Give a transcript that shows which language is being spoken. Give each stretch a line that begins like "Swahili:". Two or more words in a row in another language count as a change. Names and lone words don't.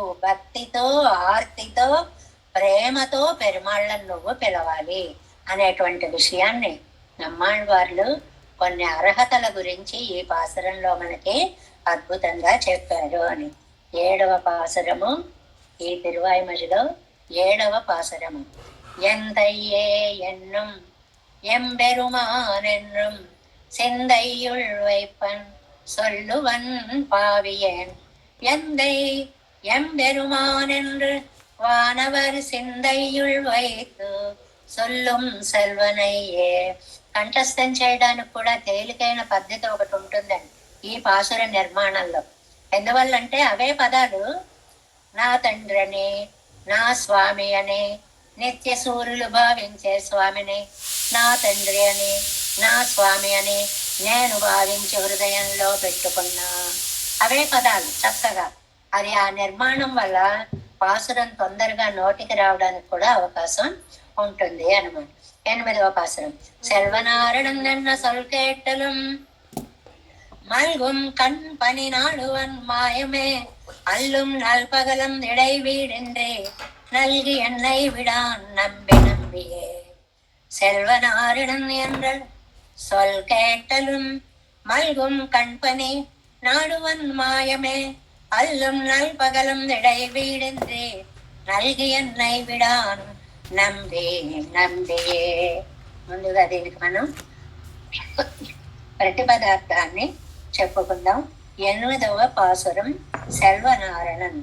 Telugu: భక్తితో ఆర్తితో ప్రేమతో పెరుమాళ్ళను నువ్వు పిలవాలి అనేటువంటి విషయాన్ని నమ్మాళ్ళవార్లు కొన్ని అర్హతల గురించి ఈ పాసురంలో మనకి అద్భుతంగా చెప్పారు అని. 7వ పాసురము ఈ తిరువాయిమొழிలో 7వ పాసురము.
Tamil: எந்தையே என்னும் எம்பெருமானென்னும் செந்தையுள் வைப்பன் சொல்லுவன் பாவியன் எந்தை எம்பெருமான் என்று வானவர் சிந்தையுள் வைத்து சொல்லும் செல்வனையே.
Telugu: కంఠస్థం చేయడానికి కూడా తేలికైన పద్ధతి ఒకటి ఉంటుందండి ఈ పాసుర నిర్మాణంలో. ఎందువల్లంటే అవే పదాలు నా తండ్రి అని, నా స్వామి అని, నిత్య సూర్యులు భావించే స్వామిని నా తండ్రి అని, నా స్వామి అని నేను భావించి హృదయంలో పెట్టుకున్నా. అవే పదాలు చక్కగా. అది ఆ నిర్మాణం వల్ల పాసురం తొందరగా నోటికి రావడానికి కూడా అవకాశం ఉంటుంది అన్నమాట. 8వ పాసురం.
Tamil: செல்வனாரிடம் என்ன சொல் கேட்டலும் மல்கும் கண் பனி நாடுவன் மாயமே அல்லும் நல்பகலும் இடைவீடின்றே நல்கி என்னை விடான் நம்பி நம்பியே. செல்வனாரிடம் என்ற சொல் கேட்டலும் மல்கும் கண்பனி நாடுவன் மாயமே அல்லும் நல்பகலும் இடைவீடின்றி நல்கி என்னை விடான் நம்பி நம்பியே.
Telugu: ముందుగా దీనికి మనం ప్రతిపదార్థాన్ని చెప్పుకుందాం. 8వ పాసురం సెల్వనారాయణన్.